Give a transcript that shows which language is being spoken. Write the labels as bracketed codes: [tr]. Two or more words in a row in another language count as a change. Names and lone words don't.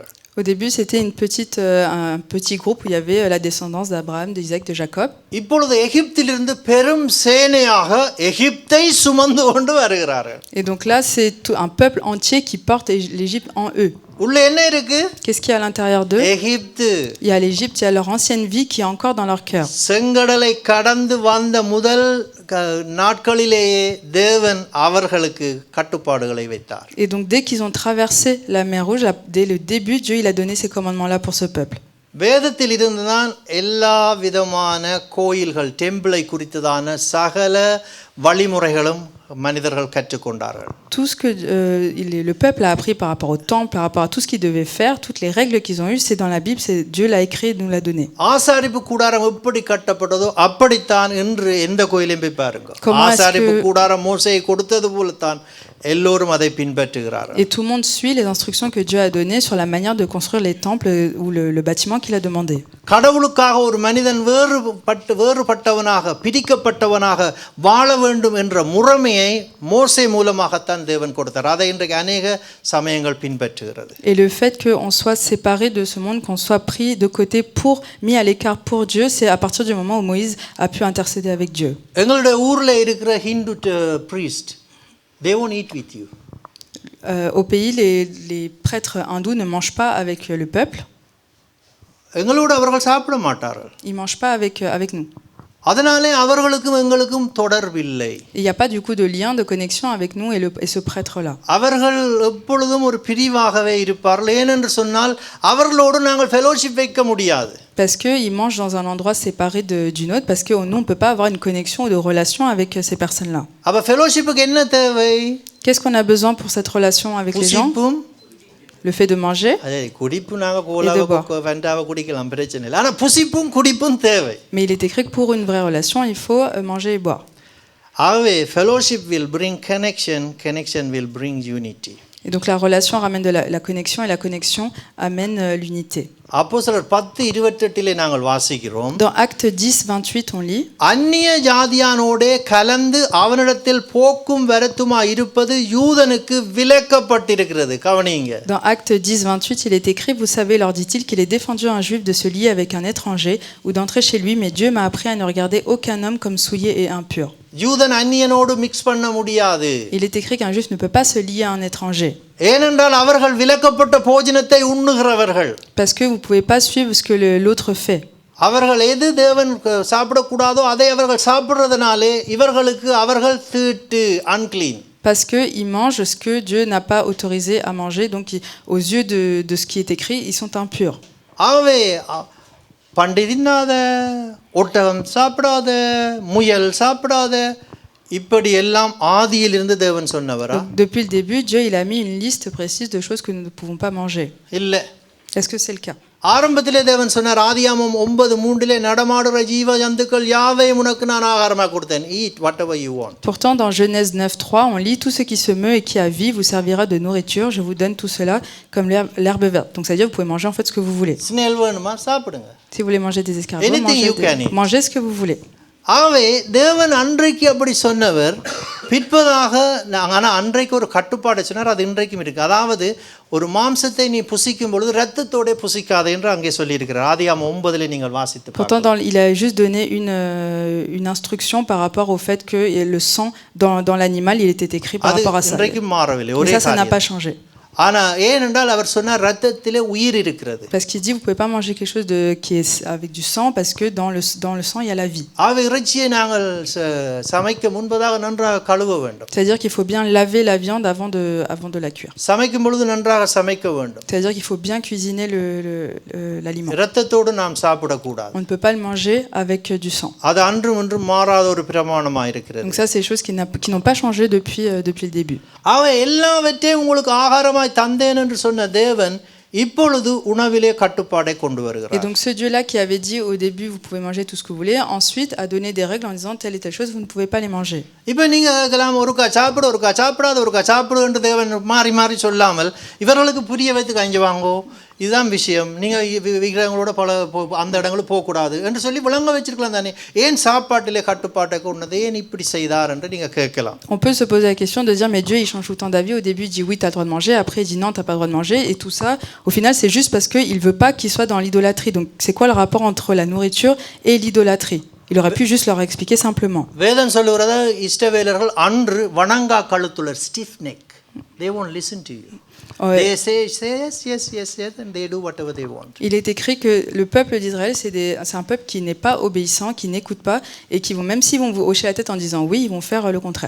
[fr] Au début, c'était un petit groupe où il y avait la descendance d'Abraham, d'Isaac, de Jacob. [ta] இப்பொழுது எகிப்திலிருந்து பெரும் சேனையாக எகிப்தை சுமந்து கொண்டு வருகிறார்கள். [fr] Et donc là, c'est un peuple entier qui porte l'Égypte en eux. [ta] உள்ள என்ன இருக்கு? [fr] Qu'est-ce qu'il y a à l'intérieur d'eux? [ta] எகிப்து. [fr] Il y a l'Égypte, il y a leur ancienne vie qui est encore dans leur cœur. [ta] செங்கடலை கடந்து வந்த முதல் நாட்களிலேயே தேவன் அவர்களுக்கு கட்டுப்பாடுகளை வைத்தார். [fr] Et donc dès qu'ils ont traversé la mer Rouge, dès le début, Dieu il a donné ces commandements-là pour ce peuple. [ta] வேதத்தில் இருந்துதான் எல்லா விதமான கோயில்கள், டெம்பிளை குறித்ததான சகல வழிமுறைகளும் மனிதர்கள் கற்றுக்கொண்டார்கள். [fr] Tout ce que le peuple a appris par rapport au temple, par rapport à tout ce qu'ils devaient faire, toutes les règles qu'ils ont eues, c'est dans la Bible, c'est Dieu l'a écrit et nous l'a donné. [ta] ஆசாரிப்பு கூடாரம் எப்படி கட்டப்பட்டதோ அப்படித்தான் இன்று எந்த கோயிலையும் போய் பாருங்க. [fr] Comment [ta] ஆசாரிப்பு கூடாரம் மோசேயை கொடுத்தது போலத்தான் எல்லோரும் அதை பின்பற்றுகிறார்கள். [fr] Et tout le monde suit les instructions que Dieu a données sur la manière de construire les temples ou le bâtiment qu'il a demandé. [ta] கடவுளுக்காக ஒரு மனிதன் வேறுபட்டவனாக பிரிக்கப்பட்டவனாக வாழ வேண்டும் என்ற முறைமையை மோசே மூலமாகத்தான் தேவன் கொடுத்தார். அதை இன்றைக்கு அநேக சமயங்கள் பின்பற்றுகிறது. [fr] Et le fait qu'on soit séparé de ce monde, qu'on soit pris de côté mis à l'écart pour Dieu, c'est à partir du moment où Moïse a pu intercéder avec Dieu. [ta] எங்களுடைய ஊர்ல இருக்கிற ஹிந்து [en] priest, they won't eat with you. [fr] Au pays, les prêtres hindous ne mangent pas avec le peuple. [ta] எங்களோடு அவர்கள் சாப்பிட மாட்டார்கள். [fr] Ils mangent pas avec nous. [ta] அதனாலே அவர்களுக்கும் எங்களுக்கும் தொடர்பில்லை. [fr] Il n'y a pas du coup de lien de connexion avec nous et ce prêtre-là. [ta] அவர்கள் எப்பொழுதும் ஒரு பிரிவாகவே இருப்பார்கள். ஏனென்று சொன்னால் அவர்களோடு நாங்கள் ஃபெலோஷிப் வைக்க முடியாது. [fr] Parce qu'ils mangent dans un endroit séparé d'une autre, parce que nous, on ne peut pas avoir une connexion ou de relation avec ces personnes-là. [ta] அப்ப ஃபெலோஷிப்புக்கு என்ன தேவை? [fr] Qu'est-ce qu'on a besoin pour cette relation avec les gens? Le fait de manger et de boire. Mais il est écrit que pour une vraie relation, il faut manger et boire. [en] Fellowship will bring connection will bring unity. [fr] Et donc la relation ramène de la connexion et la connexion amène l'unité. [ta] அப்போஸ்தலர் 10:28 நாங்கள் வாசிக்கிறோம். [fr] Dans Acte 10:28 on lit, [ta] அந்நிய ஜாதியானோடே கலந்து அவனிடத்தில் போக்கும் வரத்துமா இருப்பது யூதனுக்கு விலக்கப்பட்டிருக்கிறது. கவனிங்க. [fr] Dans Acte 10:28 il est écrit, vous savez, leur dit-il, qu'il est défendu à un juif de se lier avec un étranger ou d'entrer chez lui, mais Dieu m'a appris à ne regarder aucun homme comme souillé et impur. [ta] யூதன் அந்நியனோடு மிக்ஸ் பண்ண முடியாது. [fr] Il est écrit qu'un juif ne peut pas se lier à un étranger. [ta] ஏனென்றால் அவர்கள் விலக்கப்பட்ட போஜனத்தை உண்ணுகிறவர்கள். [fr] Parce que vous pouvez pas suivre ce que l'autre fait. [ta] அவர்கள் எது தேவன் சாப்பிடக்கூடாதோ அதை அவர்கள் சாப்பிடுறதுனாலே இவர்களுக்கு அவர்கள் தீட்டு, unclean. [fr] Parce qu'ils mangent ce que Dieu n'a pas autorisé à manger, donc aux yeux de ce qui est écrit, ils sont impurs. [ta] ஆகவே பன்றி தின்னாத, ஒட்டகம் சாப்பிடாத, முயல் சாப்பிடாத, இப்படி எல்லாம் ஆதியிலிருந்து தேவன் சொன்னவரா? [fr] Donc, depuis le début, Dieu il a mis une liste précise de choses que nous ne pouvons pas manger. [ta] இல்லை. [fr] Est-ce que c'est le cas? [ta] ஆரம்பத்திலே தேவன் சொன்னார், ஆதியாகமம் 9:3 நடமாடுற ஜீவ ஜந்துக்கள் யாவையும் உனக்கு நான் ஆகாரமாக கொடுத்தேன். [en] Eat whatever you want. [fr] Pourtant, dans Genèse 9:3, on lit tout ce qui se meut et qui a vie vous servira de nourriture. Je vous donne tout cela comme l'herbe verte. Donc, ça veut dire que vous pouvez manger en fait ce que vous voulez. [ta] ஸ்னேல் வேணுமா சாப்பிடுங்க. [fr] Si vous voulez manger des escargots, [en] Anything you can eat. [fr] mangez ce que vous voulez. [ta] ஆகவே தேவன் அன்றைக்கு அப்படி சொன்னவர் பிற்பதாக ஆனால் அன்றைக்கு ஒரு கட்டுப்பாடு சொன்னார், அது இன்றைக்கும் இருக்குது. அதாவது ஒரு மாம்சத்தை நீ புசிக்கும் பொழுது இரத்தத்தோட புசிக்காது என்று அங்கே சொல்லியிருக்கிறார். ஆதியாகமம் 9 நீங்கள் வாசித்து [fr] Pourtant, il a juste donné une instruction par rapport au fait que le sang dans l'animal, il était écrit par rapport à ça. [ta] இன்றைக்கும் மாறவில்லை. [fr] Mais ça n'a pas changé. [ta] ஆனால் ஏனென்றால் அவர் சொன்னார் இரத்தத்திலே உயிர் இருக்கிறது. [fr] Parce qu'il dit vous pouvez pas manger quelque chose qui est avec du sang parce que dans le sang il y a la vie. [ta] ஆகவே இறைச்சியை நாங்கள் சமைக்க முன்பதாக நன்றாக கழுவ வேண்டும். [fr] C'est-à-dire qu'il faut bien laver la viande avant de la cuire. [ta] சமைக்கும் பொழுது நன்றாக சமைக்க வேண்டும். [fr] C'est-à-dire qu'il faut bien cuisiner l'aliment. [ta] இரத்தத்தோடு நாம் சாப்பிடக்கூடாது. [fr] On ne peut pas le manger avec du sang. [ta] அது அன்றும் இன்றும் மாறாத ஒரு பிரமாணமாக இருக்கிறது. [fr] Donc ça c'est des choses qui n'ont pas changé depuis le début. [ta] ஆகவே எல்லாவற்றையும் உங்களுக்கு ஆகாரமாய் தந்தேன் என்று சொன்ன தேவன் இப்பொழுது உணவிலே கட்டுப்பாடை கொண்டு வருகிறார். [fr] Et donc ce Dieu-là qui avait dit au début vous pouvez manger tout ce que vous voulez, ensuite a donné des règles en disant telle et telle chose vous ne pouvez pas les manger. [ta] இப்போ நீங்க கேட்கலாம், ஒருக்கா சாப்பிடு ஒருக்கா சாப்பிடாத, ஒருக்கா சாப்பிடு என்று தேவன் மாறி மாறி சொல்லாமல் இவர்களுக்கு புரிய வைத்து கஞ்சி வாங்கோ, இதுதான் விஷயம், நீங்கள் விக்கிரகங்களோட அந்த இடங்களுக்கு போகக்கூடாது என்று சொல்லி விளங்க வச்சிருக்கலாம் தானே. ஏன் சாப்பாட்டிலே கட்டுப்பாட்டை கொண்டது, ஏன் இப்படி செய்தார் என்று நீங்கள் கேட்கலாம். [fr] On peut se poser la question de dire mais Dieu il change tout le temps d'avis. Au début il dit oui tu as le droit de manger, après il dit non tu n'as pas le droit de manger, et tout ça au final c'est juste parce qu'il ne veut pas qu'ils soient dans l'idolâtrie. Donc c'est quoi le rapport entre la nourriture et l'idolâtrie? Il aurait pu juste leur expliquer simplement. [ta] வேதம் சொல்லுகிறது இஸ்ரவேலர்கள் அன்று வணங்கா கழுத்துள்ளர், [en] stiff neck. They won't listen to you. [fr] Ouais. [en] They say yes and they do whatever they want. [fr] Il est écrit que le peuple d'Israël c'est un peuple qui n'est pas obéissant, qui n'écoute pas et qui vont, même s'ils vont vous hocher la tête en disant oui, ils vont faire le contraire.